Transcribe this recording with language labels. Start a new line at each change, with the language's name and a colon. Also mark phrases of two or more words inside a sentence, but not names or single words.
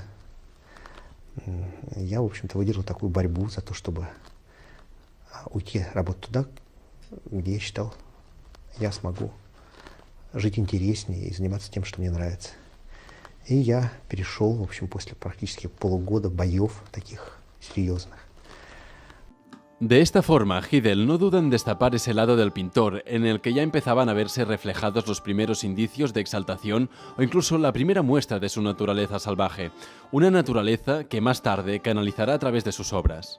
Russian: Я, в общем-то, выдержал такую борьбу за то, чтобы уйти работать туда, где я считал, я смогу жить интереснее и заниматься тем, что мне нравится. И я перешел, в общем, после практически полугода боев таких серьезных.
Spanish: De esta forma, Hidel no duda en destapar ese lado del pintor en el que ya empezaban a verse reflejados los primeros indicios de exaltación o incluso la primera muestra de su naturaleza salvaje, una naturaleza que más tarde canalizará a través de sus obras.